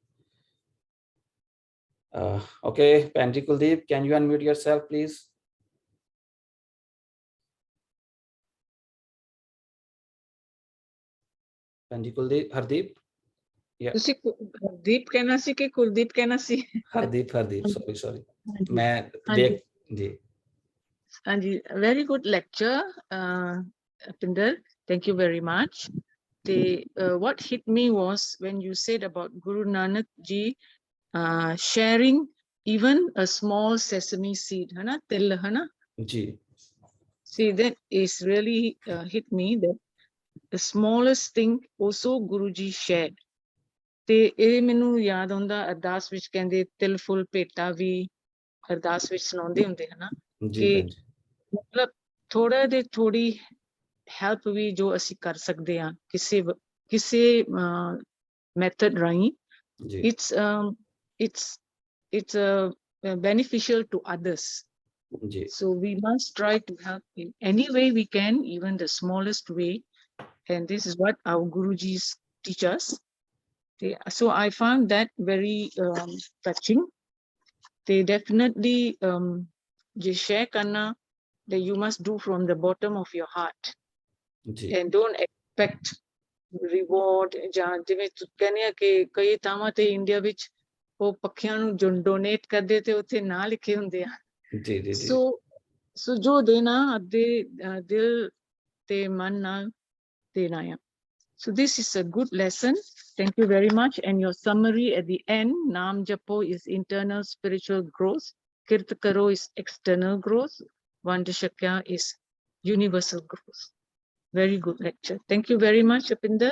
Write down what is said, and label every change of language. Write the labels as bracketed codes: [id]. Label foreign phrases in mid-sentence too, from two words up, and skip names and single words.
[en] Okay, Panji Kuldeep, can you unmute yourself, please? Panji Kuldeep, Hardeep? Yeah. [pa] ਤੁਸੀਂ ਹਰਦੀਪ ਕਹਿਣਾ ਸੀ ਕਿ ਕੁਲਦੀਪ ਕਹਿਣਾ ਸੀ? Hardeep, sorry. ਮੈਂ ਦੇਖ ਜੀ. ਹਾਂਜੀ, [en] very good lecture, Pinder. Thank you very much. What hit me was when you said about Guru Nanak Ji sharing even a small sesame seed, [hi] है ना, तिल, है ना? जी. [en] See, that is really hit me, that the smallest thing also Guruji shared. [pa] ਤੇ ਇਹ ਮੈਨੂੰ ਯਾਦ ਆਉਂਦਾ, ਅਰਦਾਸ ਵਿੱਚ ਕਹਿੰਦੇ ਤਿਲ ਫੁੱਲ ਭੇਟਾ ਵੀ ਅਰਦਾਸ ਵਿੱਚ ਸੁਣਾਉਂਦੇ ਹੁੰਦੇ ਹਨਾ, ਕਿ ਮਤਲਬ ਥੋੜਾ ਦੇ ਥੋੜੀ ਹੈਲਪ ਵੀ ਜੋ ਅਸੀਂ ਕਰ ਸਕਦੇ ਹਾਂ ਕਿਸੇ ਮੈਥਡ ਰਾਹੀਂ, [en] it's beneficial to others. So we must try to help in any way we can, even the smallest way, and this is what our Gurujis teach us. So I found that very touching. They definitely just share karna that you must do from the bottom of your heart. And don't expect reward. [pa] ਜਿਵੇਂ ਕਹਿੰਦੇ ਆ ਕਿ ਕਈ ਥਾਵਾਂ ਤੇ ਇੰਡੀਆ ਵਿੱਚ ਉਹ ਪੱਖੀਆਂ ਨੂੰ ਡੋਨੇਟ ਕਰਦੇ ਤੇ ਉੱਥੇ ਨਾਂ ਲਿਖੇ ਹੁੰਦੇ ਆ. ਸੋ ਜੋ ਦੇਣਾ ਅੱਧੇ ਦਿਲ ਤੇ ਮਨ ਨਾਲ ਦੇਣਾ ਆ. [en] So this is a good lesson. Thank you very much. And your summary at the end, Naam Japo is internal spiritual growth. Kirat Karo is external growth. Vand Chhakna is universal growth. Very good lecture. Thank you very much, Apinder.